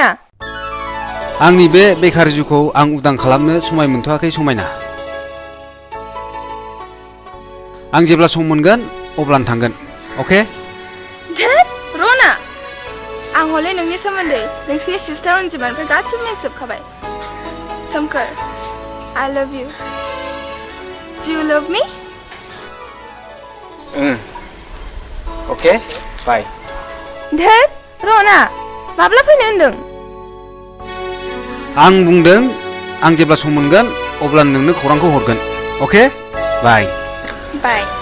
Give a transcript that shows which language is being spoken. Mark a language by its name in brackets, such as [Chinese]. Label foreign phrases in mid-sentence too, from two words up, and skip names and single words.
[Bodo] आंनि बे बेकार जिउखौ आं उदां खालामनो समाय मोनथ'आखै समायना आं जेब्ला सम मोनगोन अब्लानो थांगोन अके धोद रना आं हले नोंनि सोमोन्दै नोंसिनि सिस्टार अनजिमानिफ्राय गासिबो मिथिजोबखाबाय सोमखोर [English] I love you Do you love me? [Bodo] अके बाय धोद रना माब्ला फैनो होनदों आं बुंदों आं जेब्ला सम मोनगोन अब्ला नोंनो खौरांखौ हरगोन अके बाय बाय